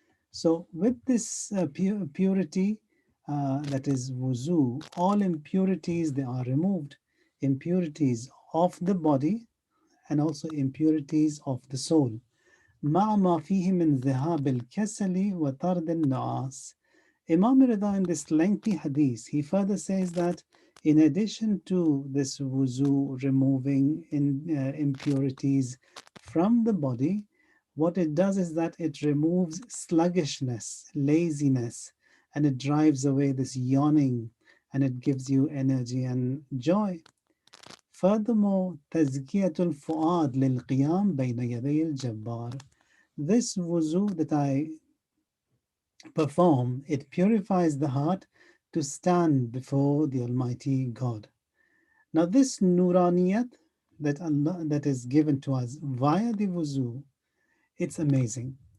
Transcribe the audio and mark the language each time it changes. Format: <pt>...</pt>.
<en>So, with this purity, that is wuzu, all impurities they are removed. Impurities of the body and also impurities of the soul.</en> <ar>مع ما فيه من ذهاب الكسل وطرد النعاس.</ar> <en>Imam Rida, in this lengthy hadith, he further says that in addition to this wuzu removing impurities from the body, what it does is that it removes sluggishness, laziness, and it drives away this yawning, and it gives you energy and joy.</en> <ar>Furthermore, تزكية الفؤاد للقيام بين يدي الجبار.</ar> <en>This wuzu that I perform, it purifies the heart to stand before the Almighty God. Now, this nuraniyat that is given to us via the wuzu, it's amazing.</en>